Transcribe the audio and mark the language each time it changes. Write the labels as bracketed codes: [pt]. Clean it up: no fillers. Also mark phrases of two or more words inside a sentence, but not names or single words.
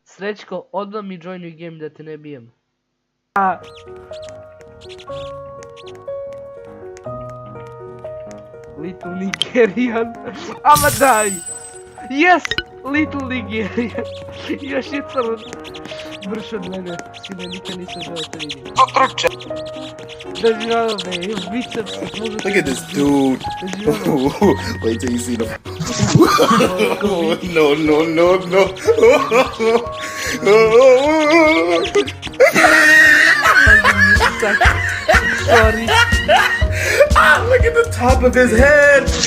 [sr] Srećko, odmah mi joinuj game da te ne bijem. [en] Little Nigerian. [sr] Ama daj! [en] Yes! Little Nigerian. [sr] Još je crn. Brš od mene. Sine, nikad nisam želeo te vidim. Otroče! Doživljava me, biceps. [en] Look at this dude. Wait till you see the. No, no, no, no. Sorry. Ah, look at the top of his head.